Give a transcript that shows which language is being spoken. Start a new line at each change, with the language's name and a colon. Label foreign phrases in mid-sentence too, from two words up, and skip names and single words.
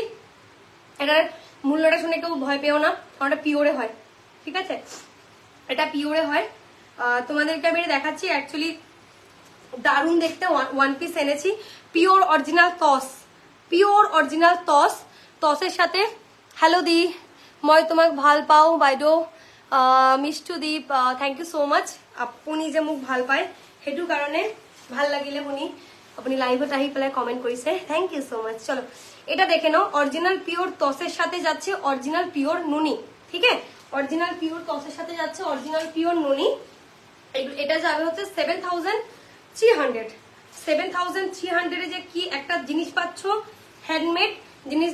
Bangla: এটার মূল্যটা শুনে কেউ ভয় পেও না, কারণ এটা পিওরে হয়, ঠিক আছে, এটা পিওরে হয়। তোমাদেরকে আমি এটা দেখাচ্ছি, অ্যাকচুয়ালি দারুণ দেখতে,
English: one piece
Bangla: এনেছি,
English: pure original
Bangla: টস,
English: pure original
Bangla: টস, টসের সাথে হ্যালো দি,
Assamese: মই তোমাক ভাল পাওঁ বাইদেউ,
Bangla: মিষ্টু দীপ,
English: thank you so much.
Assamese: আপুনি যে মোক ভাল পায় সেইটো কাৰণে ভাল লাগিলে আপুনি লাইভত আহি পেলাই কমেন্ট কৰিছে,
English: thank you so much.
Bangla: চলো এটা দেখে নাও,
English: original pure
Bangla: টসের সাথে যাচ্ছে
English: original pure
Bangla: নুনি, ঠিক আছে,
English: original pure
Bangla: টসের সাথে যাচ্ছে
English: original pure
Bangla: নুনি। এটা যাবে হচ্ছে 7,300, 7300 যে কি একটা জিনিস পাচ্ছ, হ্যান্ডমেড জিনিস।